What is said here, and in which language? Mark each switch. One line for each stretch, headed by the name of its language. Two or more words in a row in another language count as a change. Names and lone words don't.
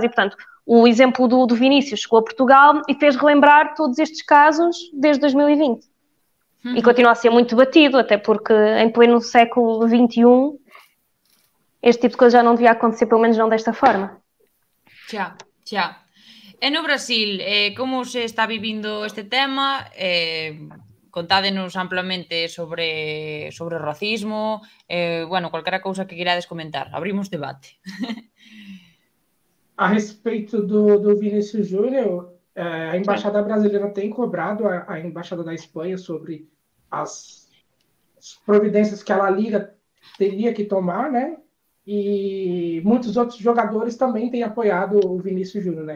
Portuguese: E, portanto, o exemplo do Vinícius chegou a Portugal e fez relembrar todos estes casos desde 2020. E continua a ser muito debatido, até porque em pleno século XXI este tipo de coisa já não devia acontecer, pelo menos não desta forma.
Galician: Já. E no Brasil, como se está vivindo este tema? Contádenos amplamente sobre o racismo, qualquer cousa que queirades comentar. Abrimos debate.
Portuguese: A respeito do Vinícius Júnior, a Embaixada Brasileira tem cobrado a Embaixada da Espanha sobre as providências que a La Liga teria que tomar, né? E muitos outros jogadores também têm apoiado o Vinícius Júnior, né?